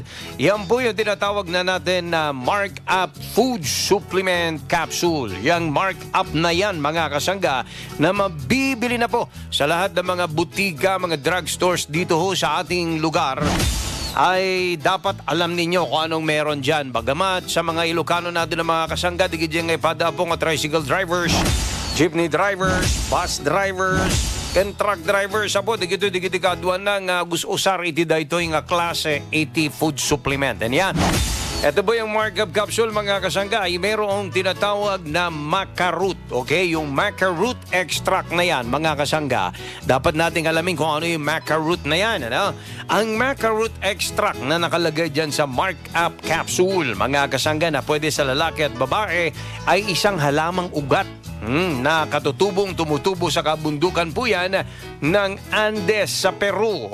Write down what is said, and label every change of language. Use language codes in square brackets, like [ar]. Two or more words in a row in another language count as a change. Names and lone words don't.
[tl] Yan po yung tinatawag na natin na Mark Up Food Supplement Capsule. Yang Mark Up na yan mga kasangga na mabibili na po sa lahat ng mga butika, mga drugstores dito ho sa ating lugar. Ay dapat alam ninyo kung anong meron dyan. Bagamat sa mga Ilocano natin ng mga kasangga, [ilo] digidyan ngay pada po nga [en] tricycle drivers, jeepney drivers, bus drivers, [ilo] ken [en] truck drivers, [ilo] apo, digito kaduan na nga usar iti dayto nga klase 80 [en] food supplement. [ilo] And yan. [tl] Ito po yung Markup Capsule mga kasangga ay mayroong tinatawag na maca-root. Okay? Yung maca-root extract na yan mga kasangga. Dapat nating alamin kung ano yung maca-root na yan. Ano? Ang maca-root extract na nakalagay dyan sa Markup Capsule mga kasangga na pwede sa lalaki at babae ay isang halamang ugat na katutubong tumutubo sa kabundukan po yan ng Andes sa Peru.